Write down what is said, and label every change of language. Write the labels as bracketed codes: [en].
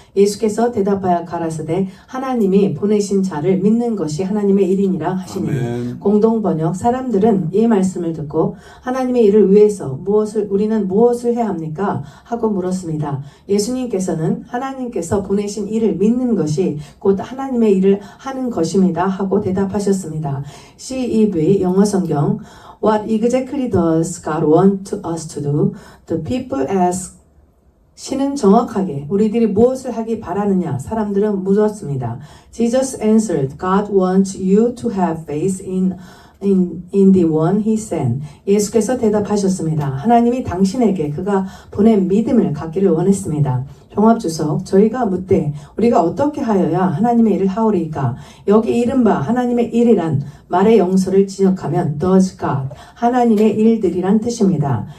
[ko] 예수께서 대답하여 가라사대 하나님이 보내신 자를 믿는 것이 하나님의 일이니라 하시니 아멘. 공동번역 사람들은 이 말씀을 듣고 하나님의 일을 위해서 우리는 무엇을 해야 합니까? 하고 물었습니다. 예수님께서는 하나님께서 보내신 일을 믿는 것이 곧 하나님의 일을 하는 것입니다. 하고 대답하셨습니다. [en] CEV [ko] 영어 성경 [en] What exactly does God want us to do? The people ask [ko] 신은 정확하게 우리들이 무엇을 하기 바라느냐 사람들은 물었습니다. [en] Jesus answered, God wants you to have faith in the one he sent. [ko] 예수께서 대답하셨습니다. 하나님이 당신에게 그가 보낸 믿음을 갖기를 원했습니다. 종합주석 저희가 묻되 우리가 어떻게 하여야 하나님의 일을 하오리까? 여기 이른바 하나님의 일이란 말의 영서를 지적하면 [en] does God [ko] 하나님의 일들이란 뜻입니다.